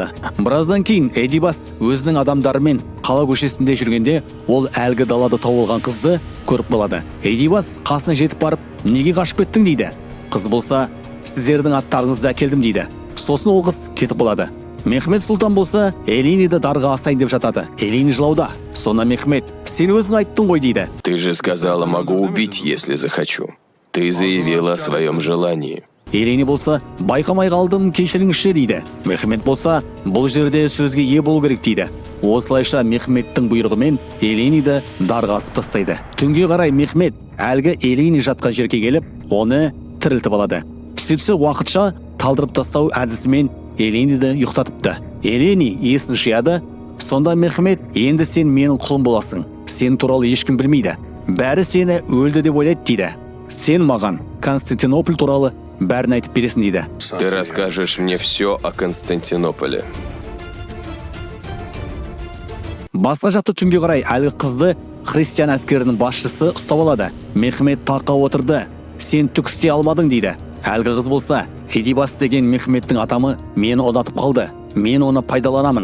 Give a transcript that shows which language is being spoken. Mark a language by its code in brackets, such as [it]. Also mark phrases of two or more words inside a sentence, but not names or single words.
[kk] Біраздан кейін Эдибас өзінің адамдарымен қала көшесінде жүргенде, ол әлгі далада тауылған қызды көріп қалады. Эдибас қасына жетіп барып, неге қашып кеттің дейді. Қыз болса, сіздердің аттарыңызды әкелдім дейді. Сосын ол қыз кетіп қалады. Мехмет сұлтан болса, Элениді дарға асайын деп жатады. Элени жылауда. Сонда Мехмет, сен өзің айттың ғой дейді. [ru] Ты же сказала, могу убить, если захочу. Ты заявила о своем желании. [kk] Элени болса, байқамай қалдым, кешіріңізші дейді. Мехмет болса, бұл жерде сөзге ие болу керек дейді. Осылайша Мехметтің бұйрығымен Элениді дарға асып тастайды. Түнге қарай Мехмет әлгі Элени жатқан жерге келіп, оны тірілтіп алады. Сөйтсе уақытша талдырып тастау әдісімен Элениді ұйықтатыпты. Элени есін жияды. Сонда Мехмет, енді сен менің құлым боласың. Сен туралы ешкім білмейді. Бәрі сені өлді деп ойлайды дейді. Сен маған Константинополь туралы бәрін айтып бересің дейді. [ru] Ты расскажешь мне все о Константинополе. [kk] Басқа жақта түнге қарай әлгі қызды христиан әскерінің басшысы ұстап алады. Мехмет таққа отырды. Сен түк істей алмадың дейді. Әлгі қыз болса, Эдибас деген Мехметтің атамы мені ұнатып қалды. Мен оны пайдаланамын.